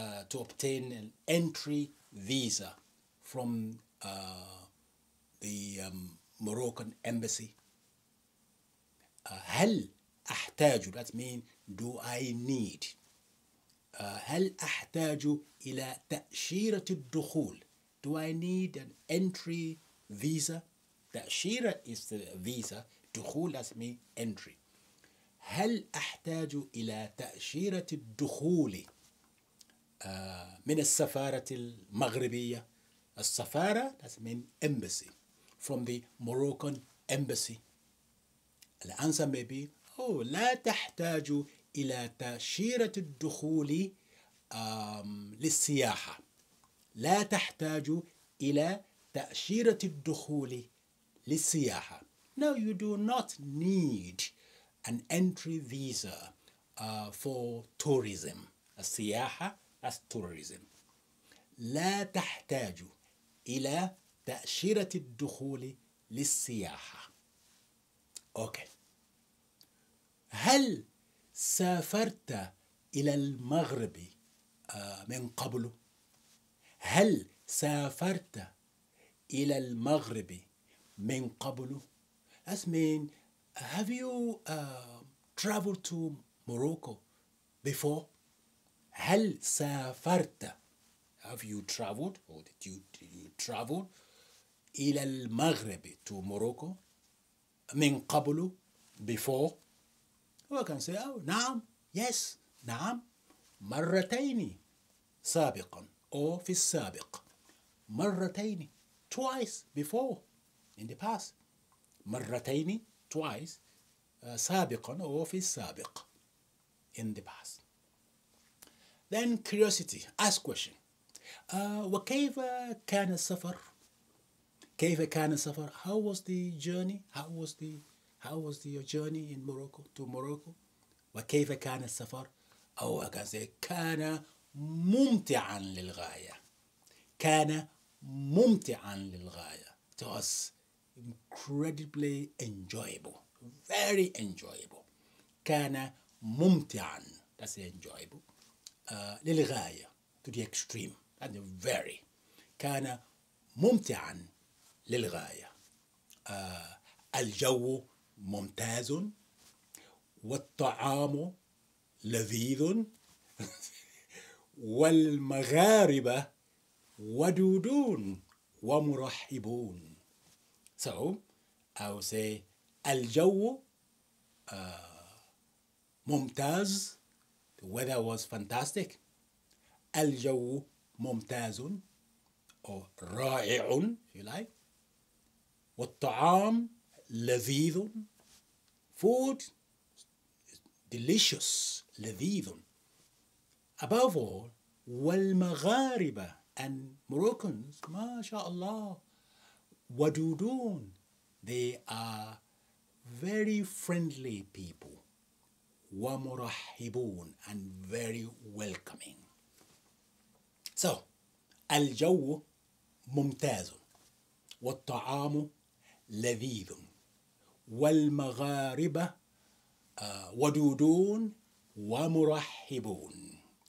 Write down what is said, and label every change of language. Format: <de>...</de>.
<en>to obtain an entry visa from the Moroccan embassy?</en> <ar>هل أحتاج,</ar> <en>that means do I need,</en> <ar>هل أحتاج إلى تأشيرة الدخول?</ar> <en>Do I need an entry visa? تأشيرة is the visa, دخول that means entry.</en> <ar>هل أحتاج إلى تأشيرة الدخول من السفارة المغربية؟ السفارة</ar> <en>that means embassy, from the Moroccan embassy. The answer may be,</en> <ar>لا تحتاج إلى تأشيرة الدخول للسياحة. لا تحتاج إلى تأشيرة الدخول للسياحة.</ar> <en>No, you do not need an entry visa for tourism. السياحة, that's tourism.</en> <ar>لا تحتاج إلى تأشيرة الدخول للسياحة.</ar> <en>Okay.</en> <ar>هل سافرت إلى المغرب من قبل؟ هل سافرت إلى المغرب من قبل؟</ar> <en>That means, have you traveled to Morocco before?</en> <ar>هل سافرت?</ar> <en>Have you traveled, or did you travel</en> <ar>إلى المغرب</ar> <en>to Morocco</en> <ar>من قبل</ar> <en>before? We can say,</en> <ar>نعم, yes, نعم, مرتين سابقا, or في السابق.</ar> <en>مرتين, twice before, in the past. مرتين, twice, سابقا, or</en> <ar>في السابق,</ar> <en>in the past. Then curiosity, ask question.</en> <ar>وكيف كان السفر? كيف كان السفر?</ar> <en>How was the journey? How was your journey in Morocco, to Morocco?</en> <ar>وكيف كان السفر?</ar> <en>I can say,</en> <ar>كان ممتعا للغاية. كان ممتعا للغاية.</ar> <en>It was incredibly enjoyable, very enjoyable.</en> <ar>كان ممتعا,</ar> <en>that's enjoyable, للغاية, to the extreme, and very.</en> <ar>كان ممتعا للغاية. الجو ممتاز, والطعام لذيذ, والمغاربة ودودون ومرحبون.</ar> <en>So I will say,</en> <ar>الجو ممتاز,</ar> <en>the weather was fantastic.</en> <ar>الجو ممتاز,</ar> <en>or رائع, if you like.</en> <ar>والطعام لذيذ,</ar> <en>food delicious,</en> <ar>لذيذ.</ar> <en>Above all, والمغاربة, and Moroccans, ما شاء الله, ودودون, they are very friendly people. ومرحبون, and very welcoming.</en> <ar>So, الجو ممتاز, والطعام لذيذ, والمغاربة ودودون ومرحبون.</ar>